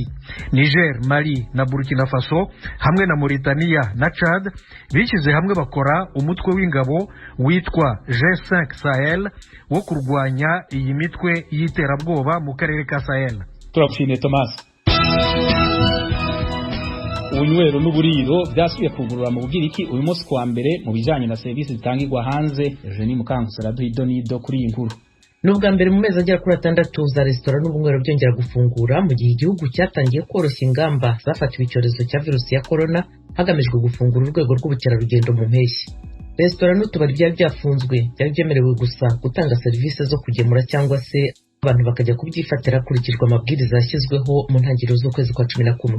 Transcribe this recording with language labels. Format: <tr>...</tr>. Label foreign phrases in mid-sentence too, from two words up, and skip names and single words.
<rw>Niger, Mali na Burkina Faso hamwe na Mauritania na Chad bishyize hamwe bakora umutwe w'ingabo witwa G5 Sahel wo kurwanya iyi mitwe y'iterabwoba mu karere ka Sahel.</rw> <rn>Turapfine Thomas. Ubunywero n'uburiro byasubiye kugurura mu Bugiriki uyu munsi kwa mbere mu bijanye na service zitangirwa hanze.</rn> <rw>Eugenie Mukankusi araduha kuri iyi nkuru. Nubwa mbere mu mezi agera kuri 6 za restaurant n'ubunywero byongera gufungura mu gihe igihugu cyatangiye koroshya ingamba zafatiwe icyorezo cya virusi ya corona hagamijwe gufungura urwego rw'ubukerarugendo mu mpeshyi. Restaurant n'utubari byari byafunzwe byari byemerewe gusa gutanga serivisi zo kugemura cyangwa se abantu bakajya kubyifatira kurikirwa amabwiriza yashyizweho mu ntangiriro z'ukwezi kwa 11.</rw>